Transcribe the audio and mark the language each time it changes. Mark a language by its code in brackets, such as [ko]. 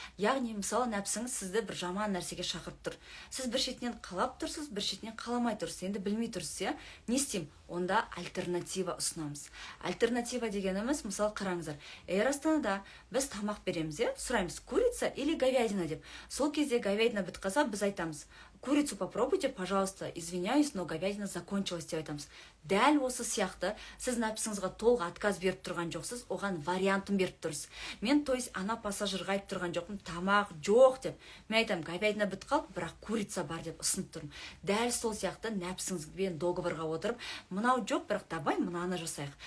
[kk] Яғни, мысалы, нәпсіңіз сізді бір жаман нәрсеге шақырып тұр. Сіз бір шетінен қалап тұрсыз, бір шетінен қаламай тұрсыз, енді білмей тұрсыз, иә? Не істеймін? Онда альтернатива ұсынамыз. Альтернатива дегеніміз, мысалы, қараңыздар, Эйр Астанада біз тамақ береміз, иә? Сұраймыз, [ru] курица или говядина [kk] деп. Сол кезде говядина бітіп қалса, біз айтамыз, [ru] курицу попробуйте, пожалуйста, извиняюсь, но говядина закончилась [kk] деп айтамыз. Дәл осы сияқты сіз нәпсіңізге толық отказ беріп тұрған жоқсыз, оған вариантын беріп тұрсыз. Мен, то есть, ана пассажирға айтып тұрған жоқпын, тамақ жоқ деп. Мен айтам, говядина бітіп қалды, бірақ курица бар деп ұсынып тұрмын. Дәл сол сияқты нәпсіңізбен договорға отырып, мынау жоқ, бірақ давай мынаны жасайық.